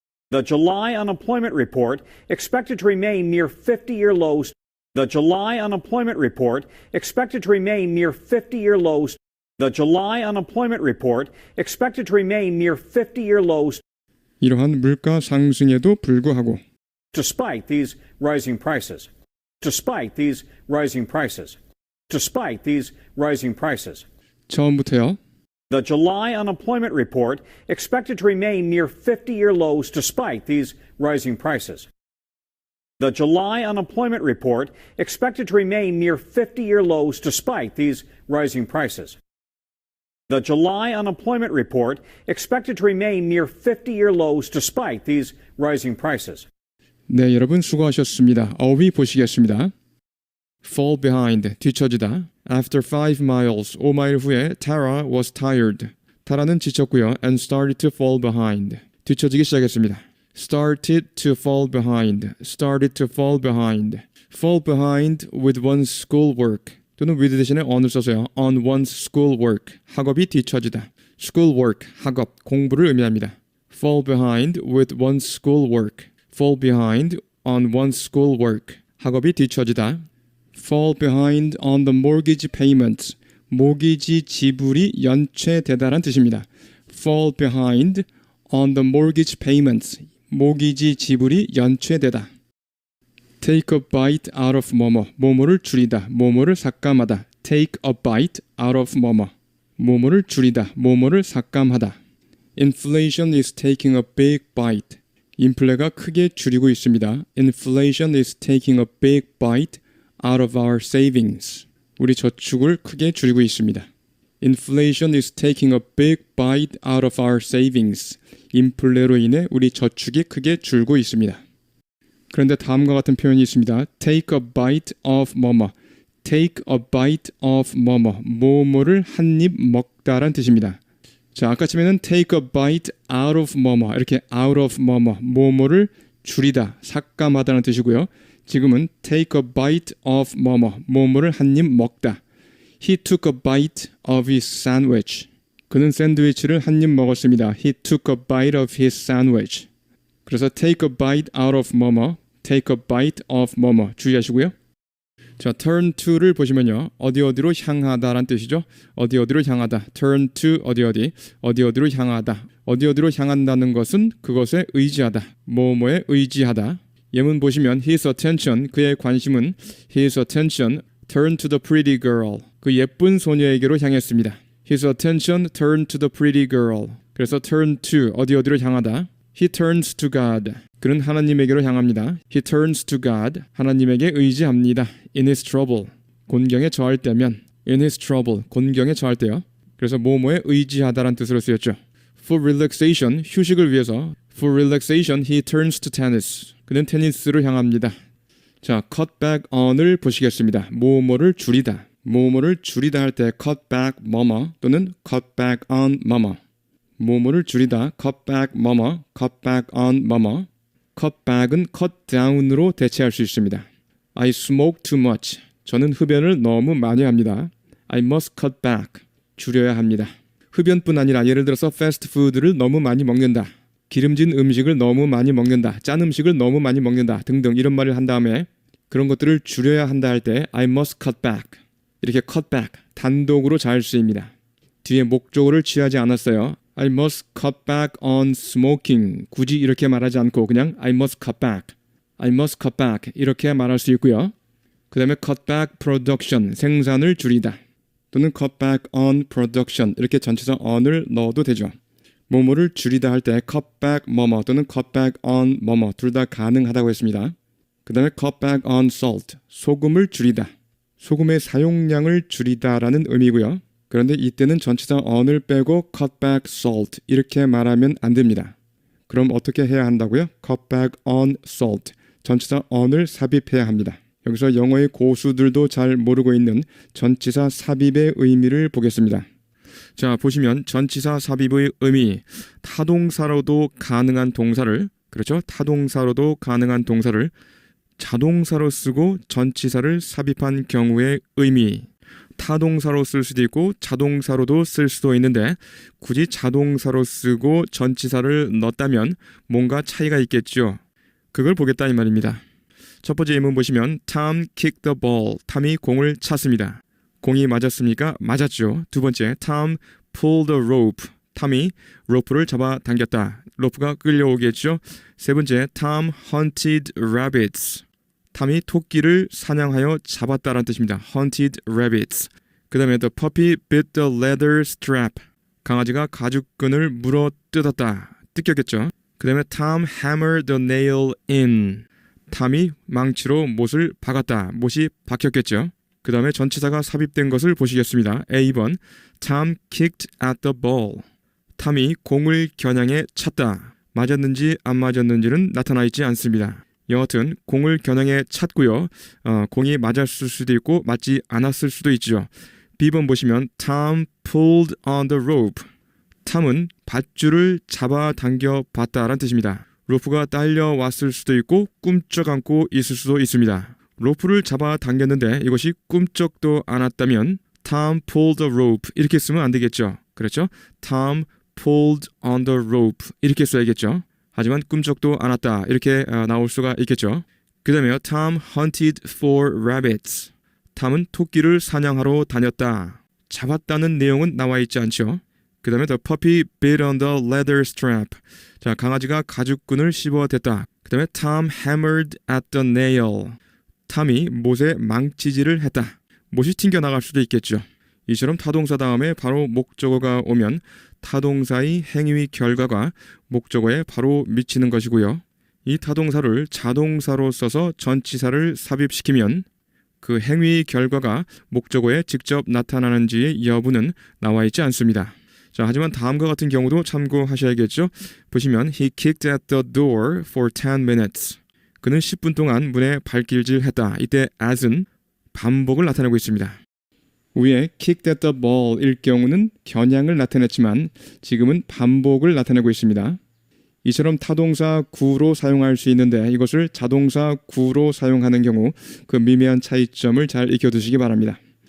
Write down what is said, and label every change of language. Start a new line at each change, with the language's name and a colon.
English: The July unemployment report expected to remain near 50-year lows. The July unemployment report expected to remain near 50-year lows. The July unemployment report expected to remain near 50-year lows.
Korean: 이러한 물가 상승에도 불구하고
English: Despite these rising prices. Despite these rising prices. Despite these rising prices.
Korean: 처음부터요.
English: The July unemployment report expected to remain near 50-year lows despite these rising prices. The July unemployment report expected to remain near 50-year lows despite these rising prices. The July unemployment report expected to remain near 50-year lows despite these rising prices.
Korean: 네, 여러분 수고하셨습니다. 어휘 보시겠습니다.
English: fall behind, 뒤처지다. After 5 miles,
Korean: 5마일 후에
English: Tara was tired.
Korean: 타라는 지쳤고요.
English: and started to fall behind.
Korean: 뒤처지기 시작했습니다.
English: started to fall behind. started to fall behind. fall behind with one's schoolwork.
Korean: 또는 with 대신에 on을 써서요.
English: on one's schoolwork.
Korean: 학업이 뒤처지다. schoolwork, 학업, 공부를 의미합니다.
English: fall behind with one's schoolwork. fall behind on one's schoolwork.
Korean: 학업이 뒤처지다.
English: fall behind on the mortgage payments.
Korean: 모기지 지불이 연체되다란 뜻입니다.
English: fall behind on the mortgage payments.
Korean: 모기지 지불이 연체되다.
English: take a bite out of 뭐뭐.
Korean: 뭐뭐를 줄이다. 뭐뭐를 삭감하다.
English: take a bite out of 뭐뭐.
Korean: 뭐뭐를 줄이다. 뭐뭐를 삭감하다.
English: inflation is taking a big bite.
Korean: 인플레가 크게 줄이고 있습니다.
English: inflation is taking a big bite out of our savings.
Korean: 우리 저축을 크게 줄이고 있습니다.
English: Inflation is taking a big bite out of our savings.
Korean: 인플레로 인해 우리 저축이 크게 줄고 있습니다. 그런데 다음과 같은 표현이 있습니다.
English: Take a bite of 뭐뭐. Take a bite of 뭐뭐.
Korean: 뭐뭐를 한 입 먹다란 뜻입니다. 자, 아까쯤에는
English: take a bite out of
Korean: 뭐뭐. 이렇게 out of 뭐뭐. 뭐뭐를 줄이다, 삭감하다는 뜻이고요. 지금은
English: take a bite of
Korean: 뭐뭐를 한 입 먹다.
English: He took a bite of his sandwich.
Korean: 그는 샌드위치를 한 입 먹었습니다.
English: He took a bite of his sandwich. 그래서 take a bite out of take a bite of
Korean: 주의하시고요. 자,
English: turn to
Korean: 를 보시면요. 어디로 향하다란 뜻이죠. 어디로 향하다.
English: turn to
Korean: 어디로 향하다. 어디로 향한다는 것은 그것에 의지하다. 뭐뭐에 의지하다. 예문 보시면
English: his attention,
Korean: 그의 관심은
English: his attention turned to the pretty girl.
Korean: 그 예쁜 소녀에게로 향했습니다.
English: His attention turned to the pretty girl.
Korean: 그래서
English: turn to
Korean: 어디로 향하다.
English: He turns to God.
Korean: 그는 하나님에게로 향합니다.
English: He turns to God.
Korean: 하나님에게 의지합니다.
English: In his trouble.
Korean: 곤경에 처할 때면
English: in his trouble.
Korean: 곤경에 처할 때요. 그래서 뭐뭐에 의지하다란 뜻으로 쓰였죠.
English: For relaxation.
Korean: 휴식을 위해서
English: For relaxation he turns to tennis.
Korean: 그는 테니스로 향합니다. 자, cut back on을 보시겠습니다. 뭐뭐를 줄이다. 뭐뭐를 줄이다 할 때 cut back 또는 cut back on 뭐뭐를 줄이다
English: cut back cut back on cut back은
Korean: cut down으로 대체할 수 있습니다.
English: I smoke too much.
Korean: 저는 흡연을 너무 많이 합니다.
English: I must cut back.
Korean: 줄여야 합니다. 흡연뿐 아니라 예를 들어서 패스트푸드를 너무 많이 먹는다. 기름진 음식을 너무 많이 먹는다. 짠 음식을 너무 많이 먹는다. 등등 이런 말을 한 다음에 그런 것들을 줄여야 한다 할 때
English: I must cut back.
Korean: 이렇게 cut back 단독으로 잘 쓰입니다. 뒤에 목적어를 취하지 않았어요.
English: I must cut back on smoking.
Korean: 굳이 이렇게 말하지 않고 그냥
English: I must cut back. I must cut back
Korean: 이렇게 말할 수 있고요. 그 다음에
English: cut back production
Korean: 생산을 줄이다. 또는
English: cut back on production
Korean: 이렇게 전치사 on을 넣어도 되죠. 뭐뭐를 줄이다 할 때
English: cut back 또는 cut back on
Korean: 둘 다 가능하다고 했습니다. 그 다음에
English: cut back on salt
Korean: 소금을 줄이다. 소금의 사용량을 줄이다라는 의미고요. 그런데 이때는 전치사 on을 빼고
English: cut back salt
Korean: 이렇게 말하면 안 됩니다. 그럼 어떻게 해야 한다고요?
English: cut back on salt
Korean: 전치사 on을 삽입해야 합니다. 여기서 영어의 고수들도 잘 모르고 있는 전치사 삽입의 의미를 보겠습니다. 자, 보시면 전치사 삽입의 의미 타동사로도 가능한 동사를 그렇죠? 타동사로도 가능한 동사를 자동사로 쓰고 전치사를 삽입한 경우의 의미 타동사로 쓸 수도 있고 자동사로도 쓸 수도 있는데 굳이 자동사로 쓰고 전치사를 넣었다면 뭔가 차이가 있겠죠. 그걸 보겠다 이 말입니다. 첫 번째 예문 보시면
English: Tom kicked the ball.
Korean: 탐이 공을 찼습니다. 공이 맞았습니까? 맞았죠. 두 번째
English: Tom pulled the rope.
Korean: 탐이 로프를 잡아 당겼다. 로프가 끌려오겠죠. 세 번째 Tom hunted rabbits. 탐이 토끼를 사냥하여 잡았다라는 뜻입니다.
English: hunted rabbits.
Korean: 그 다음에
English: the puppy bit the leather strap.
Korean: 강아지가 가죽끈을 물어 뜯었다. 뜯겼겠죠. 그 다음에
English: Tom hammered the nail in.
Korean: 탐이 망치로 못을 박았다. 못이 박혔겠죠. 그 다음에 전치사가 삽입된 것을 보시겠습니다.
English: A번 Tom kicked at the ball.
Korean: 탐이 공을 겨냥해 찼다. 맞았는지 안 맞았는지는 나타나 있지 않습니다. 여하튼 공을 겨냥해 찼고요. 공이 맞았을 수도 있고 맞지 않았을 수도 있죠. B번 보시면
English: Tom pulled on the rope.
Korean: 탐은 밧줄을 잡아당겨 봤다라는 뜻입니다. 로프가 딸려왔을 수도 있고 꿈쩍 안고 있을 수도 있습니다. 로프를 잡아당겼는데 이것이 꿈쩍도 않았다면
English: Tom pulled the rope
Korean: 이렇게 쓰면 안 되겠죠. 그렇죠?
English: Tom pulled on the rope
Korean: 이렇게 써야겠죠. 하지만 꿈쩍도 않았다 이렇게 나올 수가 있겠죠. 그 다음에
English: Tom hunted for rabbits.
Korean: 탐은 토끼를 사냥하러 다녔다. 잡았다는 내용은 나와 있지 않죠. 그 다음에
English: the puppy bit on the leather strap.
Korean: 자, 강아지가 가죽끈을 씹어댔다. 그 다음에
English: Tom hammered at the nail.
Korean: 탐이 못에 망치질을 했다. 못이 튕겨나갈 수도 있겠죠. 이처럼 타동사 다음에 바로 목적어가 오면 타동사의 행위 결과가 목적어에 바로 미치는 것이고요. 이 타동사를 자동사로 써서 전치사를 삽입시키면 그 행위 결과가 목적어에 직접 나타나는지의 여부는 나와 있지 않습니다. 자, 하지만 다음과 같은 경우도 참고하셔야겠죠. 보시면
English: He kicked at the door for 10 minutes.
Korean: 그는 10분 동안 문에 발길질했다. 이때 as은 반복을 나타내고 있습니다. 위에
English: kicked at the ball일
Korean: 경우는 겨냥을 나타냈지만 지금은 반복을 나타내고 있습니다. 이처럼 타동사 구로 사용할 수 있는데 이것을 자동사 구로 사용하는 경우 그 미미한 차이점을 잘 익혀두시기 바랍니다.